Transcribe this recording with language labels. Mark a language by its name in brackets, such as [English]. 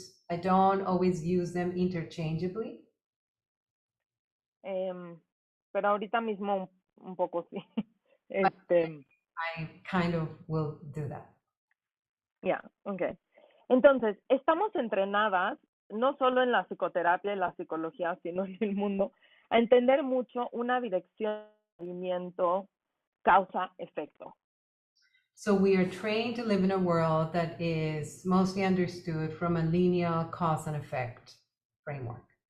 [English] I don't always use them interchangeably. [Spanish] Pero ahorita mismo un poco sí. [English] I kind of will do that. [Spanish] Ya, okay. Entonces, estamos entrenadas, no solo en la psicoterapia y la psicología, sino en el mundo, a entender mucho una dirección, movimiento, causa-efecto. [English] So we are trained to live in a world that is mostly understood from a linear cause and effect framework.